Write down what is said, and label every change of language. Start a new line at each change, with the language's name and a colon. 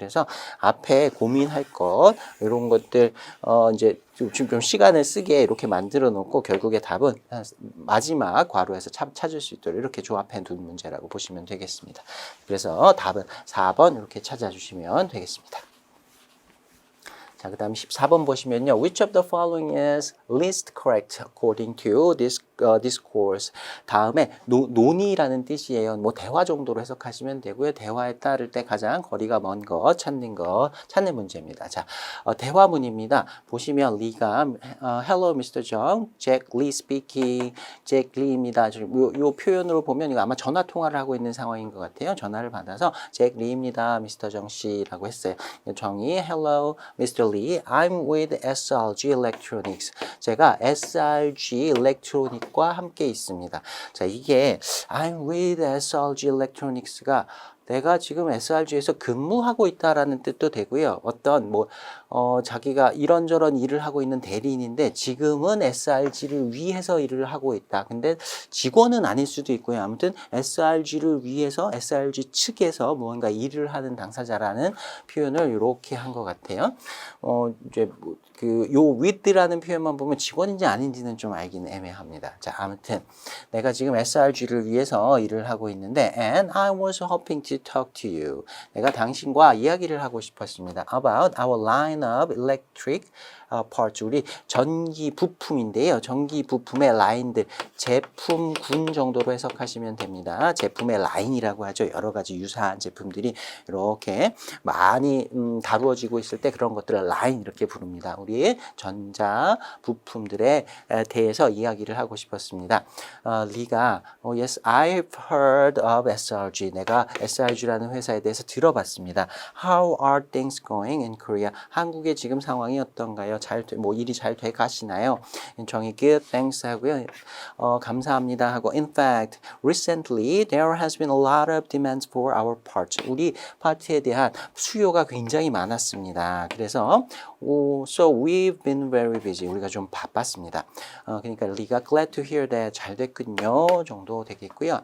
Korean: 그래서 앞에 고민할 것 이런 것들 이제 좀 시간을 쓰게 이렇게 만들어 놓고 결국에 답은 마지막 괄호에서 찾을 수 있도록 이렇게 조합해 둔 문제라고 보시면 되겠습니다. 그래서 답은 4번 이렇게 찾아주시면 되겠습니다. 자, 그 다음 14번 보시면요.
English: Which of the following is least correct according to this discourse.
Korean: 다음에 논의라는 뜻이에요. 뭐 대화 정도로 해석하시면 되고요. 대화에 따를 때 가장 거리가 먼 거 찾는 문제입니다. 자, 대화문입니다. 보시면 리가
English: Hello Mr. Jung, Jack Lee speaking.
Korean: Jack Lee입니다. 요 표현으로 보면 이거 아마 전화 통화를 하고 있는 상황인 것 같아요. 전화를 받아서 Jack Lee입니다.
English: Mr.
Korean: Jung 씨라고 했어요. 정이
English: Hello Mr. Lee, I'm with SRG Electronics.
Korean: 제가 SRG Electronic과 함께 있습니다. 자, 이게
English: I'm with SRG Electronics
Korean: 가 내가 지금 SRG에서 근무하고 있다라는 뜻도 되고요. 어떤 자기가 이런저런 일을 하고 있는 대리인인데 지금은 SRG를 위해서 일을 하고 있다. 근데 직원은 아닐 수도 있고요. 아무튼 SRG를 위해서 SRG 측에서 무언가 일을 하는 당사자라는 표현을 이렇게 한 것 같아요. 이제 요 with라는 표현만 보면 직원인지 아닌지는 좀 알기는 애매합니다. 자, 아무튼 내가 지금 SRG를 위해서 일을 하고 있는데
English: and I was hoping to talk to you.
Korean: 내가 당신과 이야기를 하고 싶었습니다.
English: About our line of electric parts.
Korean: 우리 전기 부품인데요. 전기 부품의 라인들, 제품군 정도로 해석하시면 됩니다. 제품의 라인이라고 하죠. 여러 가지 유사한 제품들이 이렇게 많이 다루어지고 있을 때 그런 것들을 라인 이렇게 부릅니다. 우리 전자 부품들에 대해서 이야기를 하고 싶었습니다. 리가
English: Yes, I've heard of SRG.
Korean: 내가 SRG라는 회사에 대해서 들어봤습니다.
English: How are things going in Korea?
Korean: 한국의 지금 상황이 어떤가요? 일이 잘 돼 가시나요? 정의
English: good, thanks
Korean: 하고요. 감사합니다 하고
English: in fact, recently there has been a lot of demands for our parts.
Korean: 우리 파트에 대한 수요가 굉장히 많았습니다. 그래서
English: so we've been very busy.
Korean: 우리가 좀 바빴습니다. 그러니까 리가
English: glad to hear that
Korean: 잘 됐군요 정도 되겠고요.